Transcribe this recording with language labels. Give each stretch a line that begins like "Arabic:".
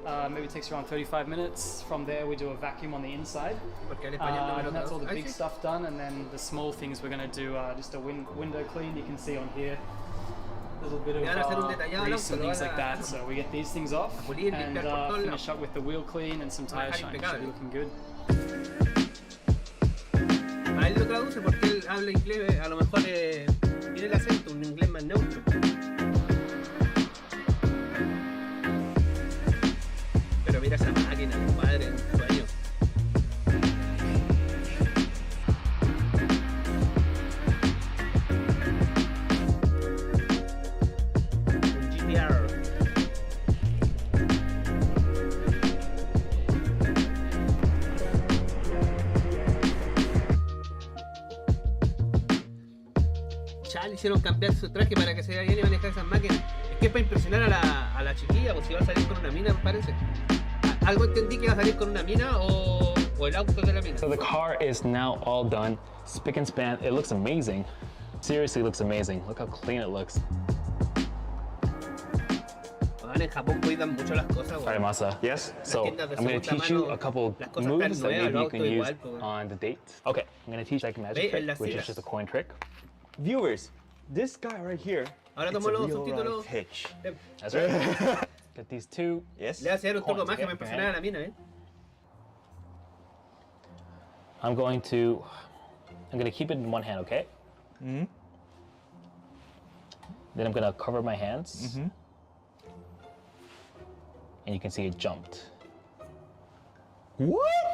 English: Maybe it takes around 35 minutes. From there we do a vacuum on the inside, and that's all the big stuff done, and then the small things we're gonna do just a window clean. You can see on here little bit of grease and things like that. So we get these things off and finish up with the wheel clean and some tire shine. Should be looking good.
Spanish: A él lo traduce porque él habla inglés, a lo mejor tiene el acento, un inglés más neutro. Pero mira esa máquina, compadre, un sueño. Un GTR. Ya le hicieron cambiar su traje para que se vea bien y manejar esas máquinas. Es que es para impresionar a la chiquilla, pues si va a salir con una mina, me parece. Algo entendí que iba a salir con una mina o el auto de la mina.
English: So the car is now all done, spick and span. It looks amazing. Seriously looks amazing. Look how clean it looks.
Spanish: En Japón cuidan mucho las cosas.
English: All right, Masa. Yes. So I'm going to teach you a couple moves that maybe you can use on the date. Okay, I'm going to teach like a magic trick, which is just a coin trick. Viewers, this guy right here, it's a real life hitch. That's right. Get these two. Yes.
Spanish: Le voy a hacer un truco más que me impresionara a la mina,
English: I'm going to keep it in one hand, okay? Mm-hmm. Then I'm going to cover my hands. Mm-hmm. And you can see it jumped. What?